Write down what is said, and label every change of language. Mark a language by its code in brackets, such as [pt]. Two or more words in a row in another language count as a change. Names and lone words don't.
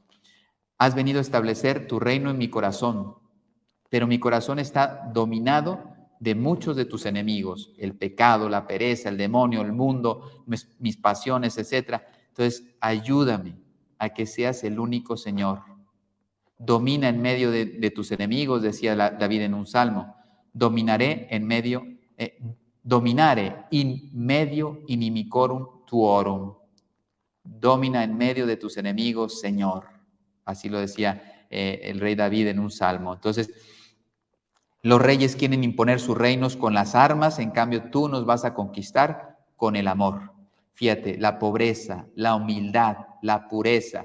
[es] Has venido a establecer tu reino en mi corazón, pero mi corazón está dominado de muchos de tus enemigos, el pecado, la pereza, el demonio, el mundo, mis pasiones, etc. Entonces, ayúdame a que seas el único Señor. Domina en medio de tus enemigos, decía David en un salmo. [la] Dominare in medio inimicorum tuorum. [es] Domina en medio de tus enemigos, Señor. Así lo decía el rey David en un salmo. Entonces, los reyes quieren imponer sus reinos con las armas, en cambio tú nos vas a conquistar con el amor. Fíjate, la pobreza, la humildad, la pureza.